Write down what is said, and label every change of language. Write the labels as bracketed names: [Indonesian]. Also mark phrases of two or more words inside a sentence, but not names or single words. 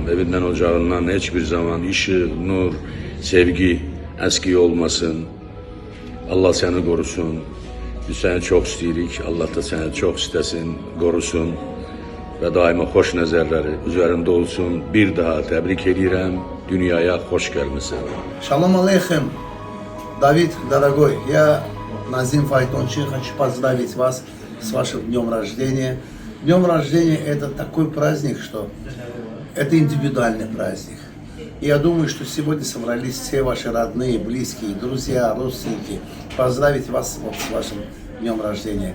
[Azerbaijani] Evindən, ocağından heç bir zaman işıq, nur, sevgi əski olmasın. Allah səni qorusun. Biz səni çox istəyirik. Allah da səni çox istəsin, qorusun və daima xoş nəzərləri üzərində olsun. Bir daha təbrik edirəm. Dünyaya xoş gəlmisən. [Hebrew] שלום עליכם, [Russian] Давид, дорогой, я Назим Файтончи, хочу поздравить вас с вашим днем рождения. Днем рождения это такой праздник, что это индивидуальный праздник. И я думаю, что сегодня собрались все ваши родные, близкие, друзья, родственники поздравить вас вот с вашим днем рождения.